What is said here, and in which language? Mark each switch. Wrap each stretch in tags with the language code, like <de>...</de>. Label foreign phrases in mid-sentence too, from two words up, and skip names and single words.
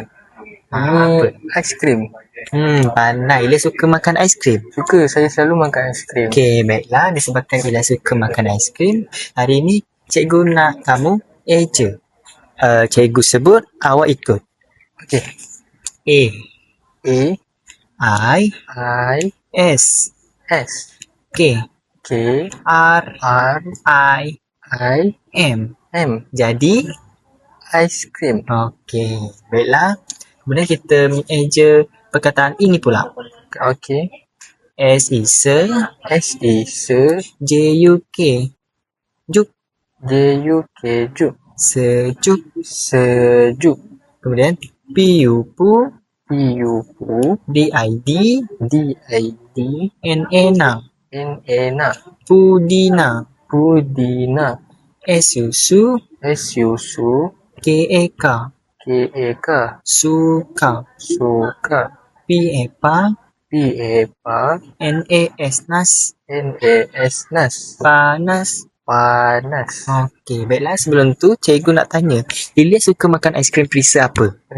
<ms>Apa? Aiskrim. Pandai. Ilyas suka makan aiskrim. Suka. Saya selalu makan aiskrim. Okey, baiklah. Disebabkan Ilyas suka makan aiskrim, hari ini cikgu nak kamu eja. Cikgu sebut, awak ikut. Okey. A, I, I, S, S, K, K, R, R, I, I, M. M. Jadi, Aiskrim. okey. Baiklah. Kemudian kita eja perkataan ini pula. Okey. S is S is J U K. Juk. J U K juk. Sejuk. Sejuk. Kemudian P U P. P U P. D I D. D I D. N A na. N A na. Pudina. Pudina. S U Su. S U Su. K A K. K A K. Suka. Suka. P A Pa. P A Pa. N A S nas. N A S nas. Panas. Panas. Okey, baiklah. Sebelum tu, cikgu nak tanya. Ilyas suka makan aiskrim perisa apa?</ms>